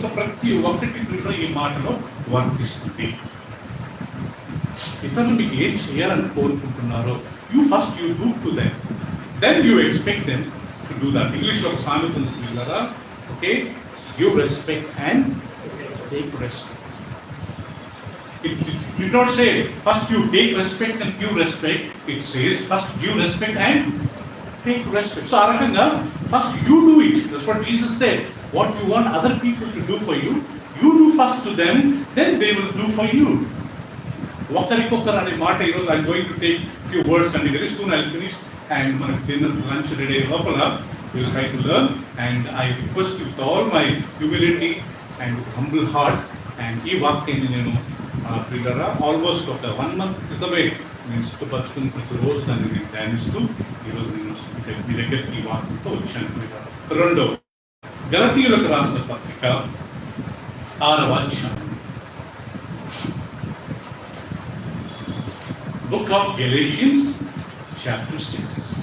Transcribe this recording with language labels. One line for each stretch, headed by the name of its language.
Telugu: So ప్రతి ఒక్కటి కూడా ఈ మాటలో వర్తిస్తుంది. ఇతరులు మీకు ఏం చేయాలని కోరుకుంటున్నారో
English: You do to them, then you expect them to do that.
Telugu: ఇంగ్లీష్లో ఒక సామెత ఉంది పిల్లరా, okay,
English: Give respect and take respect. It did not say first you take respect and give respect. It says first give respect and take respect. So arakanga first you do it. That's what Jesus said. What you want other people to do for you, you do first to them, then they will do for you.
Telugu: Okarikokkar ane maata ee roju
English: I am going to take few words and very soon I will finish and manaku dinner lunch ready lopala we will try to learn, and I request you with all my humility and humble heart and
Telugu: ee vakyani nenu ప్రియులరా almost ఒక 1 month క్రితమే నేను సిద్ధపరచుకుని ప్రతిరోజు దాన్ని నేను ధ్యానిస్తూ ఈరోజు నేను మీ దగ్గరికి ఈ వాక్యంతో వచ్చాను. రెండో, గలతీయులకు రాసిన పత్రిక 6వ అధ్యాయం,
English: Book of Galatians chapter 6.